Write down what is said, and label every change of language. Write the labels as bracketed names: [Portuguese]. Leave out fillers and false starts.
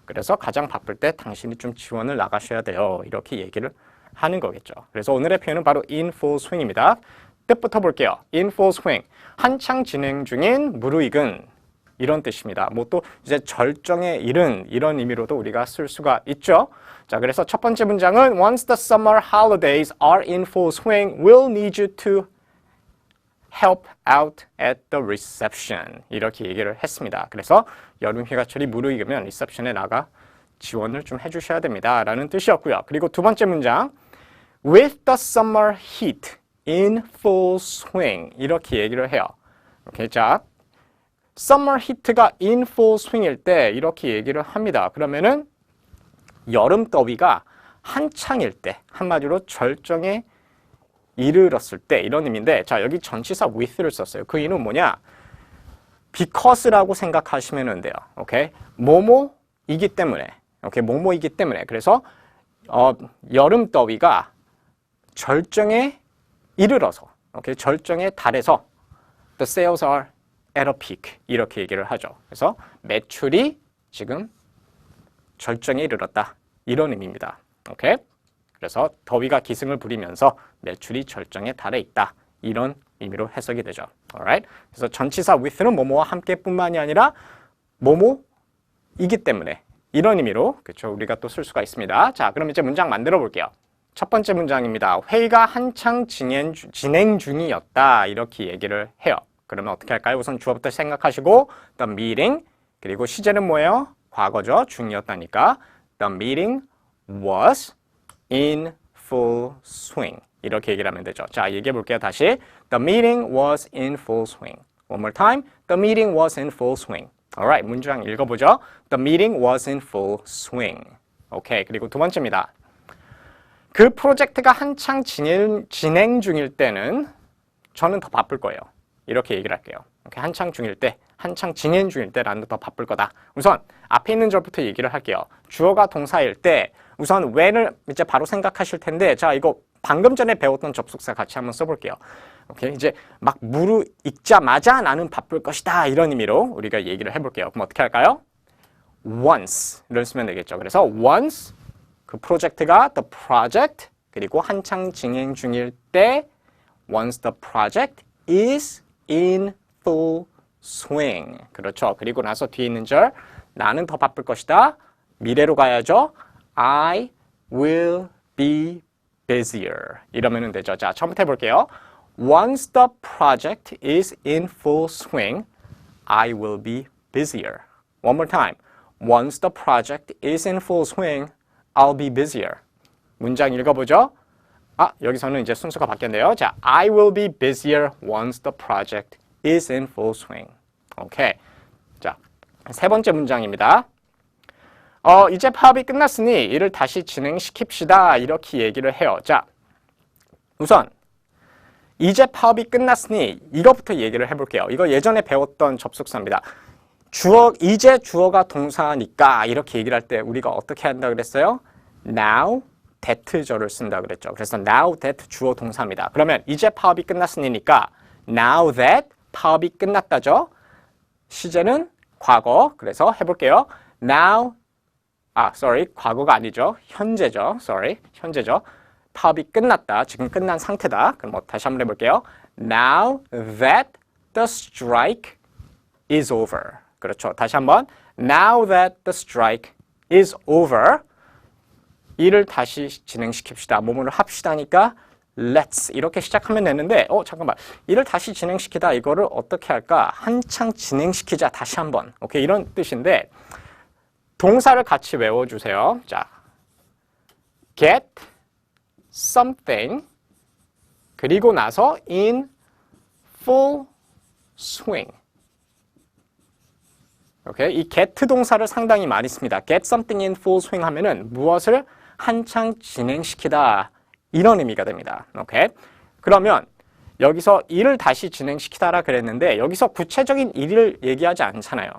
[Korean] 그래서 가장 바쁠 때 당신이 좀 지원을 나가셔야 돼요. 이렇게 얘기를 하는 거겠죠. 그래서 오늘의 표현은 바로 [English] in full swing [Korean] 입니다. 뜻부터 볼게요. [English] in full swing. [Korean] 한창 진행 중인 무르익은 이런 뜻입니다. 뭐 또 이제 절정에 이른 이런 의미로도 우리가 쓸 수가 있죠. 자, 그래서 첫 번째 문장은 [English] Once the summer holidays are in full swing, we'll need you to help out at the reception. [Korean] 이렇게 얘기를 했습니다. 그래서 여름 휴가철이 무르익으면 리셉션에 나가 지원을 좀 해주셔야 됩니다. 라는 뜻이었고요. 그리고 두 번째 문장 [English] With the summer heat in full swing. [Korean] 이렇게 얘기를 해요. 오케이, 자, [English] summer heat [Korean] 가 [English] in full swing [Korean] 일 때 이렇게 얘기를 합니다. 그러면은 여름 더위가 한창일 때, 한마디로 절정에 이르렀을 때 이런 의미인데, 자, 여기 전치사 with를 썼어요. 그 이유는 뭐냐? because라고 생각하시면 돼요. 오케이? 뭐뭐이기 때문에. 오케이? 뭐뭐이기 때문에. 그래서 여름 더위가 절정에 이르러서, 오케이? 절정에 달해서 [English] the sales are at a peak [Korean] 이렇게 얘기를 하죠. 그래서 매출이 지금 절정에 이르렀다 이런 의미입니다. 오케이? 그래서 더위가 기승을 부리면서 매출이 절정에 달해 있다 이런 의미로 해석이 되죠. [English] alright? [Korean] 그래서 전치사 with는 뭐뭐와 함께뿐만이 아니라 뭐뭐이기 때문에 이런 의미로 그렇죠 우리가 또 쓸 수가 있습니다. 자, 그럼 이제 문장 만들어 볼게요. 첫 번째 문장입니다. 회의가 한창 진행 중이었다 이렇게 얘기를 해요. 그러면 어떻게 할까요? 우선 주어부터 생각하시고 [English] the meeting, [Korean] 그리고 시제는 뭐예요? 과거죠. 중이었다니까 [English] the meeting was in full swing [Korean] 이렇게 얘기를 하면 되죠. 자, 얘기해 볼게요. 다시 [English] the meeting was in full swing. One more time. The meeting was in full swing. Alright, [Korean] 문장 읽어보죠. [English] The meeting was in full swing. [Korean] 오케이, 그리고 두 번째입니다. 그 프로젝트가 한창 진행 중일 때는 저는 더 바쁠 거예요. 이렇게 얘기를 할게요. 오케이, 한창 중일 때, 한창 진행 중일 때 나는 더 바쁠 거다. 우선 앞에 있는 절부터 얘기를 할게요. 주어가 동사일 때 우선 when을 이제 바로 생각하실 텐데, 자, 이거 방금 전에 배웠던 접속사 같이 한번 써볼게요. 오케이, 이제 막 무르익자마자 나는 바쁠 것이다 이런 의미로 우리가 얘기를 해볼게요. 그럼 어떻게 할까요? once를 쓰면 되겠죠. 그래서 [English] once [Korean] 그 프로젝트가 [English] the project [Korean] 그리고 한창 진행 중일 때 [English] once the project is in full swing. [Korean] 그렇죠. 그리고 나서 뒤에 있는 절 나는 더 바쁠 것이다. 미래로 가야죠. [English] I will be busier. [Korean] 이러면 되죠. 자, 처음부터 해볼게요. [English] Once the project is in full swing, I will be busier. One more time. Once the project is in full swing, I'll be busier. [Korean] 문장 읽어보죠. 아, 여기서는 이제 순서가 바뀌었네요. [English] 자, I will be busier once the project is in full swing. [Korean] 오케이. 자, 세 번째 문장입니다. 이제 파업이 끝났으니 이를 다시 진행시킵시다. 이렇게 얘기를 해요. 자, 우선 이제 파업이 끝났으니 이거부터 얘기를 해볼게요. 이거 예전에 배웠던 접속사입니다. 이제 주어가 동사니까 이렇게 얘기를 할 때 우리가 어떻게 한다 그랬어요? Now that절을 쓴다 그랬죠. 그래서 [English] now that [Korean] 주어 동사입니다. 그러면 이제 파업이 끝났으니까 now that 파업이 끝났다죠. 시제는 과거. 그래서 해볼게요. Now 과거가 아니죠. 현재죠. 현재죠. 파업이 끝났다. 지금 끝난 상태다. 그럼 다시 한번 해볼게요. [English] Now that the strike is over. [Korean] 그렇죠. 다시 한번. [English] Now that the strike is over. [Korean] 이를 다시 진행시킵시다. 뭐뭐를 합시다니까 let's 이렇게 시작하면 되는데 잠깐만. 이를 다시 진행시키다. 이거를 어떻게 할까? 한창 진행시키자. 다시 한번. 오케이. 이런 뜻인데 동사를 같이 외워주세요. [English] 자, get something [Korean] 그리고 나서 [English] in full swing. [Korean] 오케이, 이 get 동사를 상당히 많이 씁니다. [English] get something in full swing [Korean] 하면은 무엇을 한창 진행시키다 이런 의미가 됩니다. 오케이, 그러면 여기서 일을 다시 진행시키다라 그랬는데 여기서 구체적인 일을 얘기하지 않잖아요.